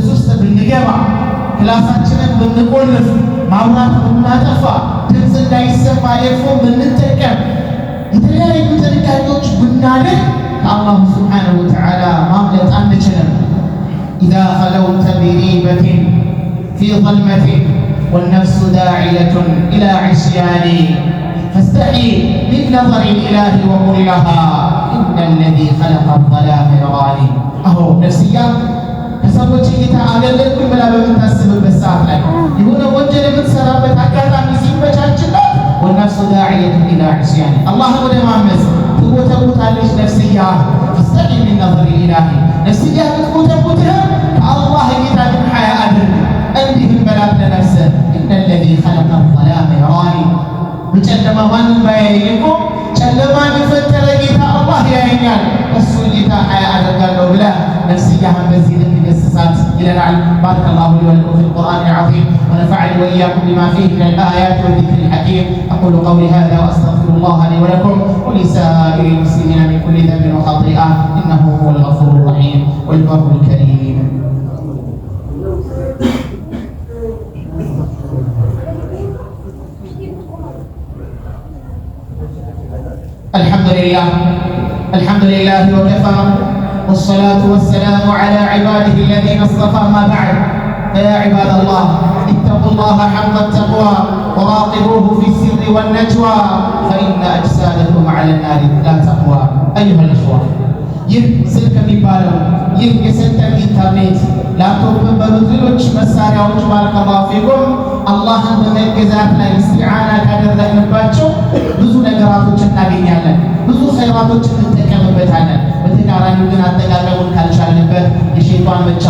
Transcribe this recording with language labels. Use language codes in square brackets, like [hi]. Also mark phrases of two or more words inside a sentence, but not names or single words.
[am] ውስጥ ብንገባ፣ ክላሳችንን ብንቆልፍ፣ ማብራት ብናጠፋ፣ ድምፅ እንዳይሰማ ኤርፎን ብንጠቀም፣ የተለያዩ ጥንቃቄዎች ብናደርግ ከአላሁ [ar] سبحانه وتعالى [am] ማምለጥ አንችልም። [ar] إذا خلوت بريبة في ظلمة والنفس داعية إلى عصيان فاستحي من نظر الإله وقل لها إن الذي خلق الظلام يراني. أهو نفسيا [am] ከሰዎች እይታ አገለልኩኝ ብላ በምታስብበት ሰዓት ላይ የሆነ ወንጀል የምትሰራበት አጋጣሚ ሲመቻችላት [ar] والنفس داعية إلى عصيان [am] አላህን ወደ ማመፅ ትጎተጉታለች። ነፍስያ [ar] فاستحي من نظر الإله [am] ነፍስያ ትጎተጉትህ ከአላህ እይታ ግን ሐያ አድርግ። እንዲህም በላት ለነፍስህ [ar] إن الذي خلق الظلام يراني [am] በጨለማ ማንም ባያየኝ እኮ ጨለማን የፈጠረ ጌታ አላህ ያየኛል፣ እሱ እይታ ሐያ አደርጋለሁ ብለህ ነፍስያህን በዚህ ልክ ገስጻት ይለናል። [ar] بارك الله لي ولكم في القرآن العظيم ونفعني وإياكم بما فيه من الآيات والذكر الحكيم. أقول قولي هذا وأستغفر الله لي ولكم ولسائر المسلمين من كل ذنب وخطيئة إنه هو الغفور الرحيم والبر الكريم. الحمد لله وكفى والصلاة والسلام على عباده الذين اصطفى. ما بعد فيا عباد الله اتقوا الله حق التقوى وراقبوه في السر والنجوى فإن أجسادكم على النار لا تقوى. أيها الإخوة [am] ይህ ስልክ የሚባለው ይህ የሰጠን ኢንተርኔት ላፕቶፕን በሉት ሌሎች መሳሪያዎች [ar] بارك الله فيكم [am] አላህን በመገዛት ላይ እስቲዓና ካደረግንባቸው ብዙ ነገራቶች እናገኛለን፣ ብዙ ኸይራቶችን እንጠቀምበታለን። በተቃራኒው ግን አጠቃቀሙን ካልቻልንበት የሸይጣን